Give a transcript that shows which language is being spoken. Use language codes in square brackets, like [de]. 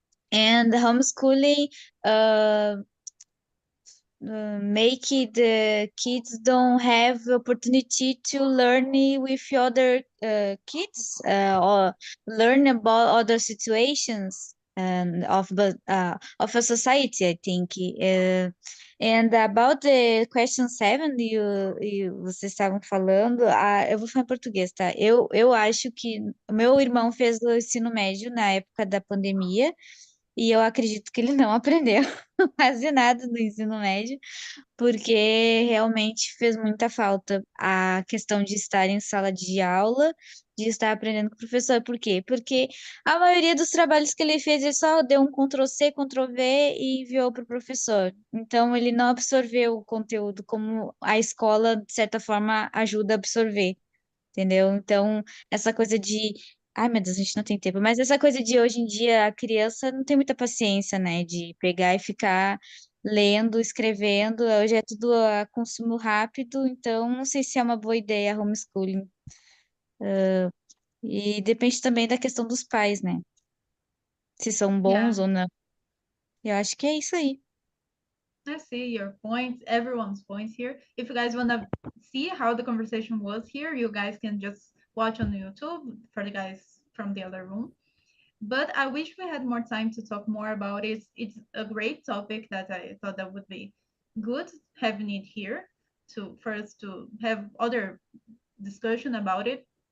[en] And homeschooling uh, make the kids don't have opportunity to learn with other kids or learn about other situations and of a society, I think. And about the question 7, [pt] vocês estavam falando, eu vou falar em português, tá? Eu acho que o meu irmão fez o ensino médio na época da pandemia e eu acredito que ele não aprendeu quase nada do ensino médio, porque realmente fez muita falta a questão de estar em sala de aula, de estar aprendendo com o professor. Por quê? Porque a maioria dos trabalhos que ele fez, ele só deu um Ctrl+C, Ctrl+V e enviou para o professor. Então, ele não absorveu o conteúdo como a escola, de certa forma, ajuda a absorver, entendeu? Então, essa coisa de... Ai, meu Deus, a gente não tem tempo. Mas essa coisa de hoje em dia, a criança não tem muita paciência, né? De pegar e ficar lendo, escrevendo. Hoje é tudo a consumo rápido, então não sei se é uma boa ideia homeschooling. E depende também da questão dos pais, né? Se são bons [en] Yeah, [pt] ou não. Eu acho que é isso aí. [en] I see your points, everyone's points here. If you guys want to see how the conversation was here, you guys can just watch on YouTube for the guys from the other room. But I wish we had more time to talk more about it. It's a great topic that I thought that would be good having it here for us to have other discussion about it.